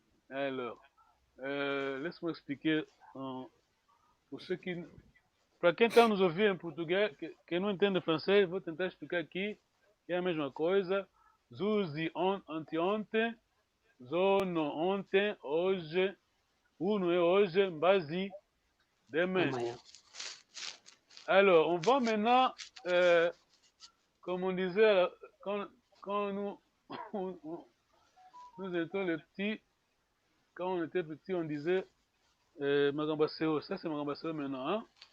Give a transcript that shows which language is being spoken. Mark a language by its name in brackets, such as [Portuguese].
[French] Alors, laisse-moi expliquer pour ceux qui. [Portuguese] Para quem está nos ouvindo em português, quem não entende francês, vou tentar explicar aqui. É a mesma coisa. Zuzi anteontem, Zono ontem, hoje, Uno é hoje, Mbazi demain. [French] Alors, on va maintenant, comme on disait, quand nous étions les petits, quand on était petits, on disait Magambaseo. Ça, c'est Magambaseo maintenant, hein?